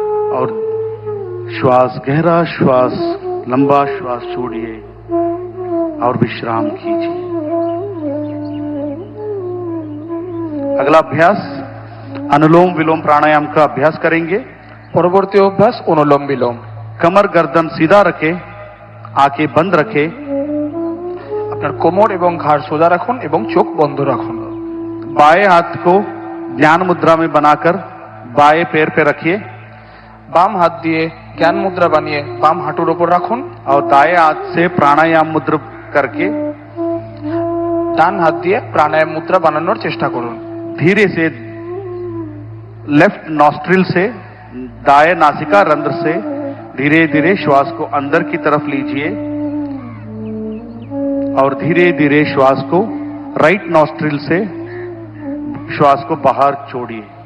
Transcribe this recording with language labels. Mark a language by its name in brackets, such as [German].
[Hindi] और श्वास गहरा श्वास लंबा श्वास छोड़िए और विश्राम कीजिए। अगला अभ्यास अनुलोम विलोम प्राणायाम का अभ्यास करेंगे। [Bangla] পরবর্তী অভ্যাস অনুলোম বিলোম। [Hindi] कमर गर्दन सीधा रखें, आंखें बंद रखें। [Bangla] আপনার কোমর এবং ঘাড় সোজা রাখুন এবং চোখ বন্ধ রাখুন। [Hindi] बाएं हाथ को ध्यान मुद्रा में बनाकर बाएं पैर पे रखिए [Bangla] বাম হাত দিয়ে জ্ঞান মুদ্রা বানিয়ে বাম হাঁটুর উপর রাখুন। [Hindi] और दाएं हाथ से प्राणायाम मुद्रा करके [Bangla] ডান হাত দিয়ে প্রাণায়াম মুদ্রা বানানোর চেষ্টা করুন। [Hindi] धीरे से लेफ्ट नॉस्ट्रिल से दाएं नासिका रंध्र से धीरे धीरे श्वास को अंदर की तरफ लीजिए और धीरे धीरे श्वास को राइट नॉस्ट्रिल से श्वास को बाहर छोड़िए।